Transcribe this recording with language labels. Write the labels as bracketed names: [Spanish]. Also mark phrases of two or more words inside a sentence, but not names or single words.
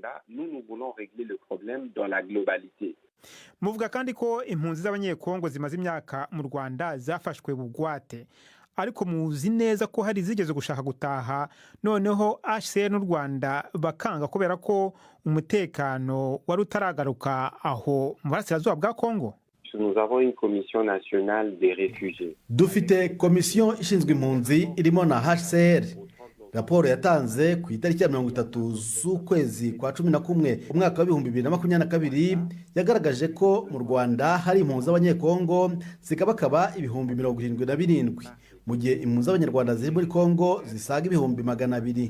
[Kinyarwanda] Muvuga kandi ko impunzi z'abanyekongo zimaze imyaka mu Rwanda zafashwe bugwate, ariko muzi neza ko hari zigeze gushaka gutaha, noneho HCR n'u Rwanda bakanga kubera ko umutekano wari utaragaruka aho mu burasirazuba bwa Kongo. [French] Nous avons une commission nationale des réfugiés. [Kinyarwanda] Dufite komisiyo ishinzwe impunzi irimo na HCR. Raporo yatanze ku itariki ya 30 z'ukwezi kwa 11 umwaka wa 2022 yagaragaje ko mu Rwanda hari impunzi z'abanyekongo zikabakaba 77,000, mu gihe impunzi z'abanyarwanda ziri muri Kongo zisaga 200,000.